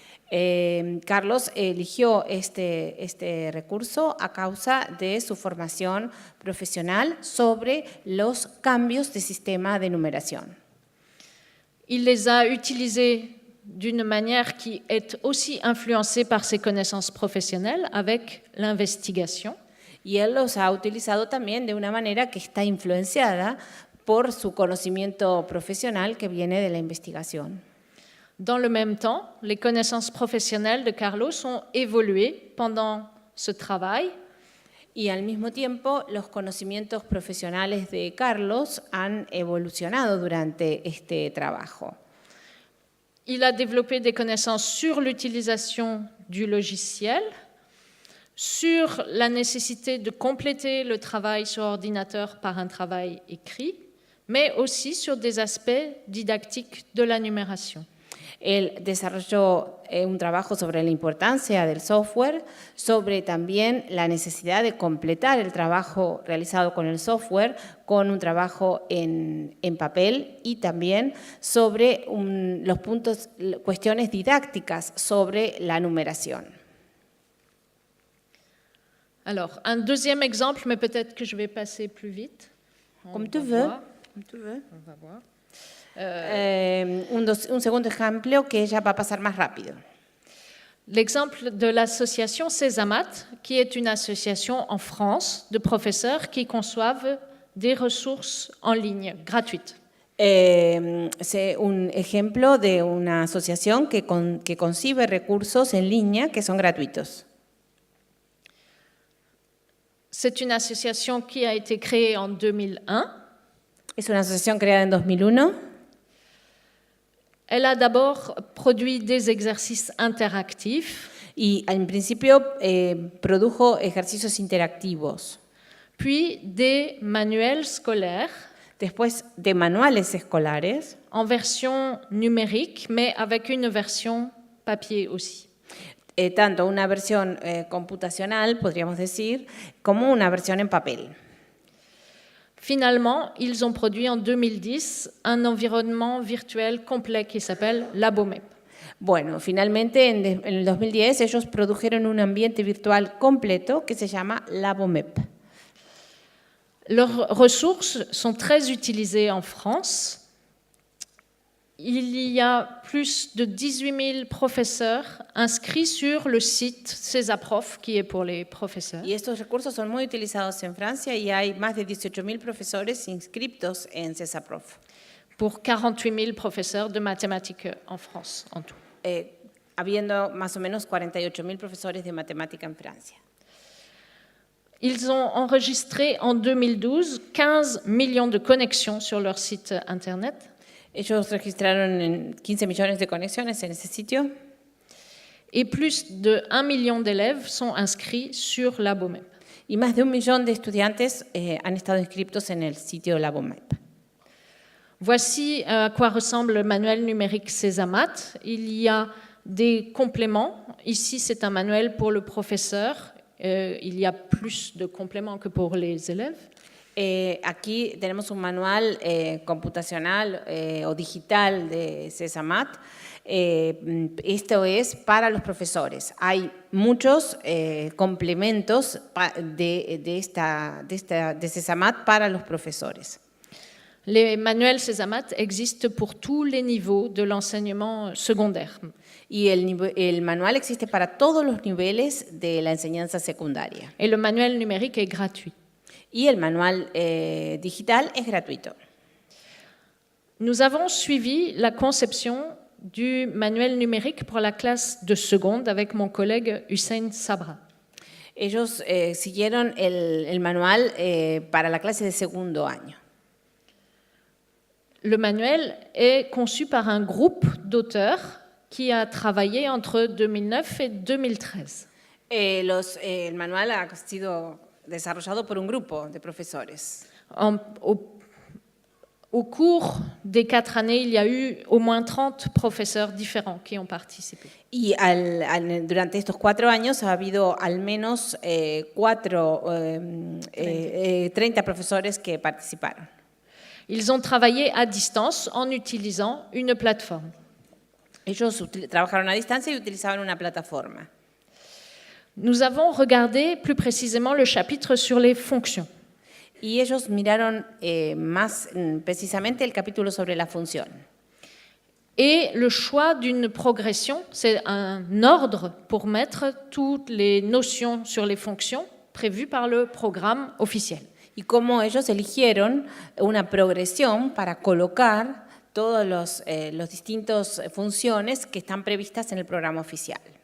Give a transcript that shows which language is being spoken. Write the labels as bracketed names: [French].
[Spanish] Carlos eligió este recurso a causa de su formación profesional sobre los cambios de sistema de numeración. [French] Il les a utilisés d'une manière qui est aussi influencée par ses connaissances professionnelles avec l'investigation. [Spanish] Y él los ha utilizado también de una manera que está influenciada por su conocimiento profesional que viene de la investigación. [French] Dans le même temps, les connaissances professionnelles de Carlos ont évolué pendant ce travail. [Spanish] Y al mismo tiempo, los conocimientos profesionales de Carlos han evolucionado durante este trabajo. [French] Il a développé des connaissances sur l'utilisation du logiciel, sur la nécessité de compléter le travail sur ordinateur par un travail écrit, mais aussi sur des aspects didactiques de la numération. [Spanish] Él desarrolló un trabajo sobre la importancia del software, sobre también la necesidad de completar el trabajo realizado con el software con un trabajo en papel y también sobre los puntos, cuestiones didácticas sobre la numeración. [French] Alors, un deuxième exemple, mais peut-être que je vais passer plus vite. Comme tu veux. On va voir. [Spanish] Un segundo ejemplo que ella va a pasar más rápido. [French] L'exemple de l'association Césamat, qui est une association en France de professeurs qui conçoivent des ressources en ligne gratuites. [Spanish] Un ejemplo de una asociación que concibe recursos en línea que son gratuitos. [French] C'est une association qui a été créée en 2001. [Spanish] Es una asociación creada en 2001. [French] Elle a d'abord produit des exercices interactifs. [Spanish] Y en principio produjo ejercicios interactivos. [French] Puis des manuels scolaires. [Spanish] Después de manuales escolares. [French] En version numérique, mais avec une version papier aussi. [Spanish] Tanto una versión computacional, podríamos decir, como una versión en papel. [French] Finalement, ils ont produit en 2010 un environnement virtuel complet qui s'appelle LaboMep. [Spanish] Bueno, finalmente en el 2010 ellos produjeron un ambiente virtual completo que se llama LaboMep. [French] Leurs ressources sont très utilisées en France. Il y a plus de 18 000 professeurs inscrits sur le site CESAPROF, qui est pour les professeurs. [Spanish] Y estos recursos son muy utilizados en Francia y hay más de 18.000 profesores inscriptos en CESAPROF. [French] Pour 48 000 professeurs de mathématiques en France, en tout. [Spanish] Habiendo más o menos 48.000 profesores de matemática en Francia. [French] Ils ont enregistré en 2012 15 millions de connexions sur leur site Internet. [Spanish] Ellos registraron 15 millones de conexiones en ese sitio. [French] Et plus de 1 million d'élèves sont inscrits sur LaboMep. [Spanish] Y más de 1 millón de estudiantes han estado inscritos en el sitio LaboMep. [French] Voici à quoi ressemble le manuel numérique CESAMAT. Il y a des compléments. Ici, c'est un manuel pour le professeur. Il y a plus de compléments que pour les élèves. [Spanish] Aquí tenemos un manual computacional o digital de CESAMAT. Esto es para los profesores. Hay muchos complementos de CESAMAT para los profesores. [French] Les manuels CESAMAT existent pour tous les niveaux de l'enseignement secondaire. [Spanish] Y el manual existe para todos los niveles de la enseñanza secundaria. [French] Et le manuel numérique est gratuit. [Spanish] Y el manual digital es gratuito. [French] Nous avons suivi la conception du manuel numérique pour la classe de seconde avec mon collègue Hussein Sabra. [Spanish] Ellos siguieron el manual para la clase de segundo año. [French] Le manuel est conçu par un groupe d'auteurs qui a travaillé entre 2009 et 2013. [Spanish] El manual ha sido desarrollado por un grupo de profesores. [French] Au cours des 4 années, il y a eu au moins 30 professeurs différents qui ont participé. [Spanish] Y durante estos 4 años ha habido al menos 30 profesores que participaron. [French] Ils ont travaillé à distance en utilisant une plateforme. [Spanish] Ellos trabajaron a distancia y utilizaban una plataforma. [French] Nous avons regardé plus précisément le chapitre sur les fonctions. [Spanish] Y ellos miraron más precisamente el capítulo sobre la función. [French] Et le choix d'une progression, c'est un ordre pour mettre toutes les notions sur les fonctions prévues par le programme officiel. [Spanish] Y cómo ellos eligieron una progresión para colocar todas las distintas funciones que están previstas en el programa oficial.